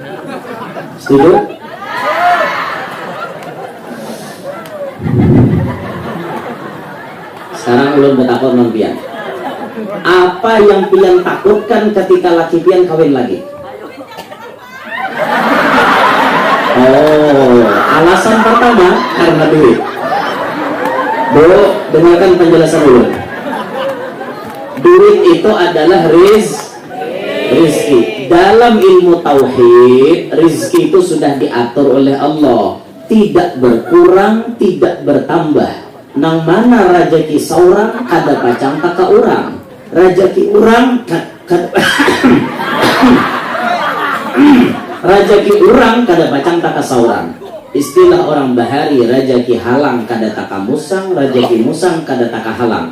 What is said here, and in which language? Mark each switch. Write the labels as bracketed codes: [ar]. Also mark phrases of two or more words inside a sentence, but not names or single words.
[id] Setuju? [bjn] Sekarang ulun bertakon non pian. Apa yang pian takutkan ketika laki pian kawin lagi? [id] Oh, alasan pertama karena duit. Bu, dengarkan penjelasan dulu. Duit itu adalah rizki. Dalam ilmu tauhid, rizki itu sudah diatur oleh Allah, tidak berkurang, tidak bertambah. [bjn] Nang mana rajaki saurang kada pacang taka urang, rajaki urang rajaki urang kada pacang taka saurang. Istilah orang bahari, rajaki halang kada taka musang, rajaki musang kada taka halang.